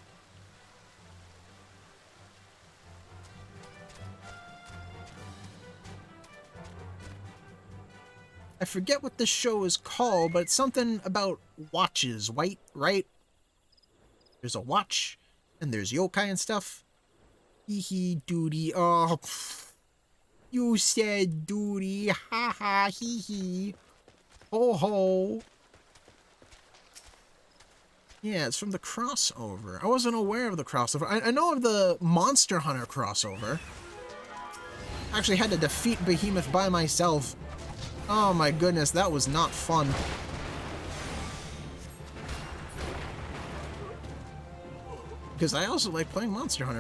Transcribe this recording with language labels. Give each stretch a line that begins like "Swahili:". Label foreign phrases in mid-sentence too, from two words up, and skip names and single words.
English: I forget what this show is called, but it's something about watches, right? There's a watch, and there's yokai and stuff. Hee hee doody. Oh, you said doody. Ha ha hee hee. Ho ho. Yeah, it's from the crossover. I wasn't aware of the crossover. I know of the Monster Hunter crossover. I actually had to defeat Behemoth by myself. Oh my goodness, that was not fun. Because I also like playing Monster Hunter.